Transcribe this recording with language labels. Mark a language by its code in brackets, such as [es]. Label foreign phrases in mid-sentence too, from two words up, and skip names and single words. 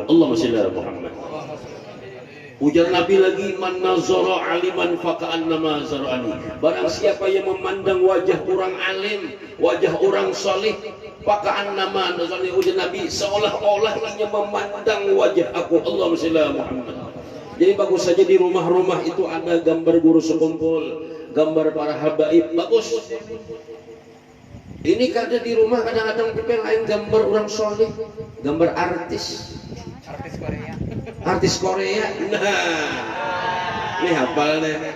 [ar] اللهم صل على محمد. [id] Ujar Nabi lagi, [ar] من نظر عالما فكأنما زارني. [id] Barang siapa yang memandang wajah orang alim, wajah orang salih, [ar] فكأنما نظرني. [id] Ujar Nabi, seolah-olah ia memandang wajah aku. [ar] اللهم صل على محمد. [id] Jadi bagus saja di rumah-rumah itu ada gambar guru sekumpul, gambar para habaib, bagus. Ini kada di rumah kadang-kadang kita lain gambar orang soleh, gambar artis. Artis Korea. Artis Korea. Nah, ini hafal deh.